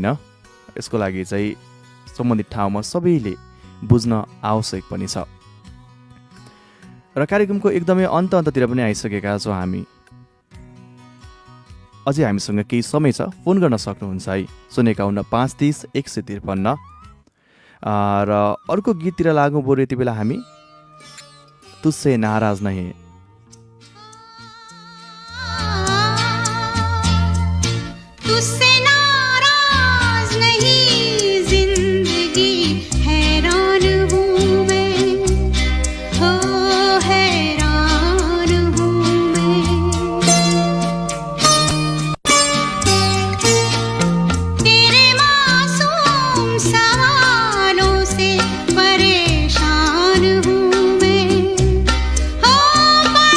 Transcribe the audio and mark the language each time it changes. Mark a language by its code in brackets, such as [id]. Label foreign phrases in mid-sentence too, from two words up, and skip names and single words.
[ne] यसको लागि चाहिँ सम्बन्धित ठाउँमा सबैले बुझ्न आवश्यक पनि छ। र कार्यक्रमको एकदमै अन्ततिर पनि आइसकेका छौँ हामी। अझै हामीसँग केही समय छ, फोन गर्न सक्नुहुन्छ है 051-530-153। र अर्को गीततिर लागौँ बरु यति बेला हामी। [hi] तुझसे नाराज नहीं, तुझसे नाराज नहीं जिंदगी हैरान हूँ मैं, हो हैरान हूँ मैं। तेरे मासूम सवालों से परेशान हूँ मैं, हो